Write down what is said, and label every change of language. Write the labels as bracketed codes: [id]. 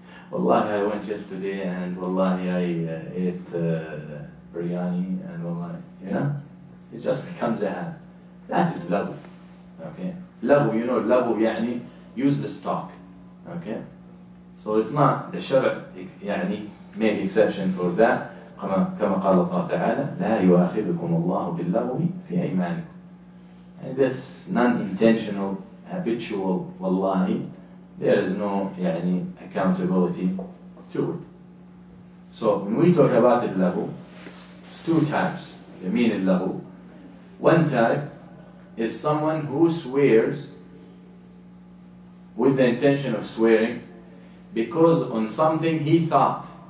[en] Wallahi, I went yesterday, and wallahi, I ate biryani, and wallahi, you know? It just becomes a habit. That is labu. Okay? Labu, you know, labu يعني useless talk. Okay? So it's not, the shara يعني make exception for that. [ar] كما قال الله تعالى لا يؤاخذكم الله باللغو في أيمانكم. [en] And this non-intentional, habitual wallahi, there is no يعني accountability to it. So when we talk about اللغو, it's 2 types. [ar] يمين اللغو. [en] One type is someone who swears with the intention of swearing because on something he thought.